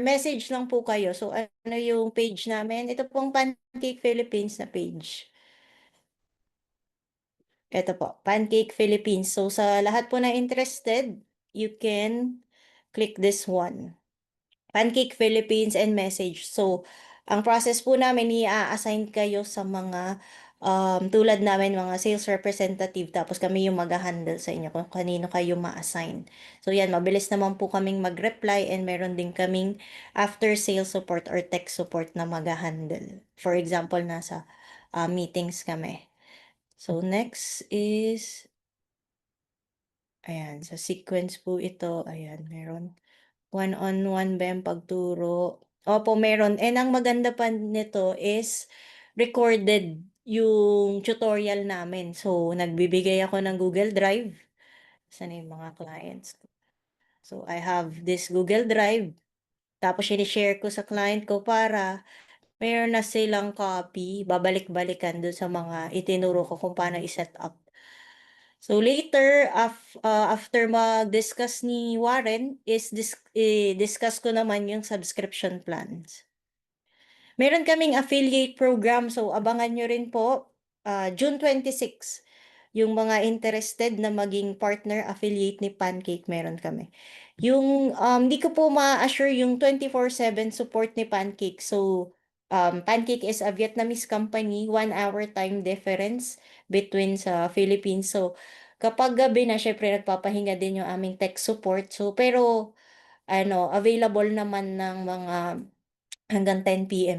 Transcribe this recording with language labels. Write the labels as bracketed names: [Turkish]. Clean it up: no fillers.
[Filipino] Message lang po kayo. So ano yung page namin? Ito pong Pancake Philippines na page. Ito po, Pancake Philippines. So sa lahat po na interested, [English] you can click this one. [Filipino] Pancake Philippines and message. So, ang process po namin, i-assign kayo sa mga tulad namin, mga sales representative, tapos kami yung mag-handle sa inyo kung kanino kayo ma-assign. So, yan, mabilis naman po kaming mag-reply and meron din kaming [English] after sales support or tech support [Filipino] na mag-handle. [English] For example, [Filipino] nasa meetings kami. So, next is, ayan, sa sequence po ito, ayan, meron. One-on-one ba yung pagturo? Opo, meron. And ang maganda pa nito is recorded yung tutorial namin. So, nagbibigay ako ng Google Drive. Saan na yung mga clients ko? [English] So, I have this Google Drive. [Filipino] Tapos, share ko sa client ko para meron na silang copy. Babalik-balikan dun sa mga itinuro ko kung paano i-set up. [English] So later, after [Filipino] mag-discuss ni Warren, discuss ko naman yung subscription plans. Meron kaming affiliate program, so abangan nyo rin po, June 26. Yung mga interested na maging partner affiliate ni Pancake, meron kami. Yung, di ko po ma-assure yung [English] 24/7 support [Filipino] ni Pancake. [English] So, Pancake is a Vietnamese company, 1 hour time difference between sa Philippines. [Filipino] So, kapag gabi na, syempre nagpapahinga din yung aming tech support. So, pero, available naman ng mga hanggang 10 p.m.